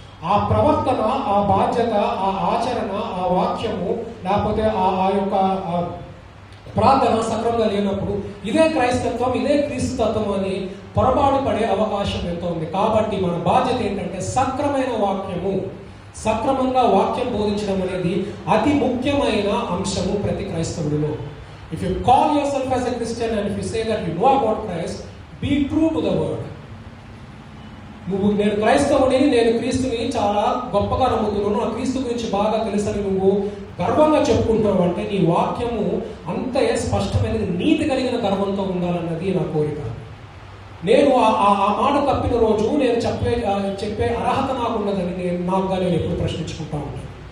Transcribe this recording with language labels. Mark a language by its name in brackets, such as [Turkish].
[Telugu] ఆ ప్రవర్తన, ఆ బాధ్యత, ఆ ఆచరణ, ఆ వాక్యము లేకపోతే ఆ యొక్క ప్రార్థన సక్రమంగా లేనప్పుడు ఇదే క్రైస్తత్వం, ఇదే క్రీస్తుతత్వం అని పొరపాటు పడే అవకాశం ఎంతో ఉంది. కాబట్టి మన బాధ్యత ఏంటంటే సక్రమైన వాక్యము, సక్రమంగా వాక్యం బోధించడం అనేది అతి ముఖ్యమైన అంశము ప్రతి క్రైస్తవుడిలో. [English] If you call yourself as a Christian and if you say that you know about Christ, be true to the word. [Telugu] నేను క్రైస్తవుడిని, నేను క్రీస్తుని చాలా గొప్పగా నమ్ముతున్నాను, ఆ క్రీస్తు గురించి బాగా తెలుసని నువ్వు గర్వంగా చెప్పుకుంటున్నావు అంటే నీ వాక్యము అంతే స్పష్టమైనది, నీతి కలిగిన గర్వంతో ఉండాలన్నది నా కోరిక. నేను ఆ మాట తప్పిన రోజు నేను చెప్పే అర్హత నాకు ఉన్నదని నేను ఎప్పుడు ప్రశ్నించుకుంటా ఉంటాను.